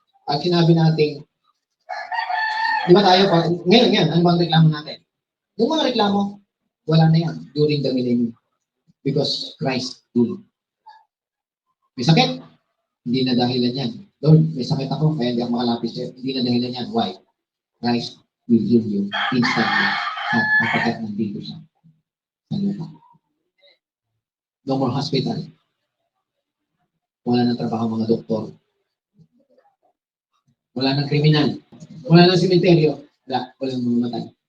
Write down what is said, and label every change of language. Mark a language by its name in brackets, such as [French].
[Filipino] At sinabi natin, di ba tayo pa, ngayon, ano bang reklamo natin? Yung mga reklamo, wala na yan [English] during the millennium. Because Christ rule. [Filipino] May sakit? Hindi na dahilan yan. Lord, may sakit ako, kaya hindi ako makalapit sa'yo. Hindi na dahilan yan. Why? [English] Christ will heal you instantly. [Filipino] At kapagkat nandito siya sa lupa. [English] No more hospital. [Filipino] Wala nang trabaho mga doktor. Wala nang kriminal. Wala nang simenteryo. Walang mamatay.